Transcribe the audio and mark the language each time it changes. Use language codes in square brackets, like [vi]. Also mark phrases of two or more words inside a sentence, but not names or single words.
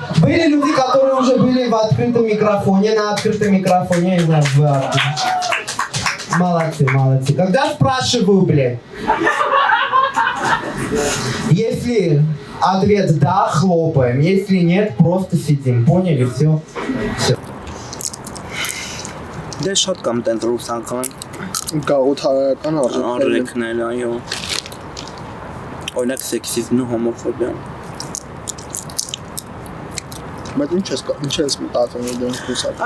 [ru] Были люди, которые уже были в открытом микрофоне, на открытом микрофоне, я знаю, в... Молодцы. Когда спрашиваю, блин, если ответ да, хлопаем, если нет, просто сидим, поняли, все. [hy] Դե շատ կամ տենց ռուսական Գաղութարական արժեքներ, այո։ Օրինակ սեքսիզմն ու հոմոֆոբիան։ Բայց ինչ ես մտածում դրանք ռուսական։